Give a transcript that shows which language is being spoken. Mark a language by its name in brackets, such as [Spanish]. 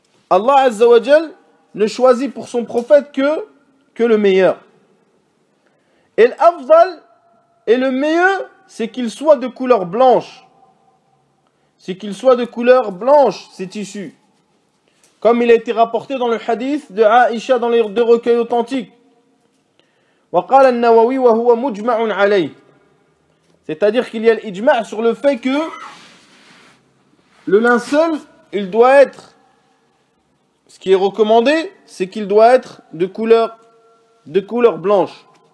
[French] Allah Azza wa Jal ne choisit pour son prophète que le meilleur. Et l'afdal et le mieux, c'est qu'il soit de couleur blanche. C'est qu'il soit de couleur blanche, ces tissus. Comme il a été rapporté dans le hadith de Aïcha dans les 2 recueils authentiques. [Arabic] وقال النووي وهو مجمع عليه. [French] C'est-à-dire qu'il y a l'ijma' sur le fait que le linceul, il doit être, ce qui est recommandé, c'est qu'il doit être de couleur blanche.